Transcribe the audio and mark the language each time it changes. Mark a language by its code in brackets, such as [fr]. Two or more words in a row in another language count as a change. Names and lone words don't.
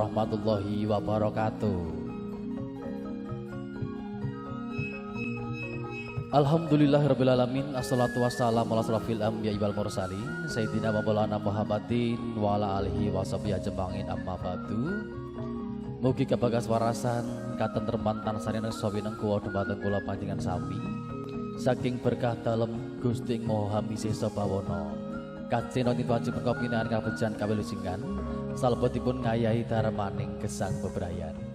[ar] ورحمة الله وبركاته الحمد لله رب العالمين. والصلاة والسلام على أشرف الأنبياء والمرسلين سيدنا ومولانا محمد وعلى آله وصحبه أجمعين أما بعد. [jv] Mugi kebagas warasan katentreman tansah sawineng kuwa dumateng kula panjenengan sami saking berkah dalem Gusti Maha Misesa Bawana kacena tituaji perkopinaan kabejan kawilujengan salebetipun ngayahi darmaning gesang bebrayan.